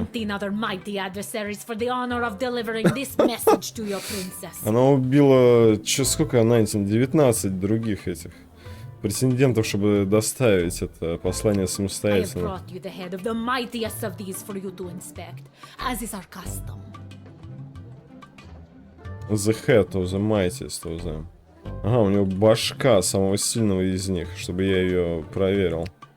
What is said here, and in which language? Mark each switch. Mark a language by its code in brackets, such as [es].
[en] 19 other mighty adversaries for the honor of delivering this message to your princess. [ru] Она убила, сколько, 19 других этих претендентов, чтобы доставить это послание [en] I have [ru] самостоятельно. [en] brought you the head of the mightiest of these for you to inspect, as is our custom. The head of the mightiest of them. [ru] Ага, у него башка самого сильного из них, чтобы я ее проверил.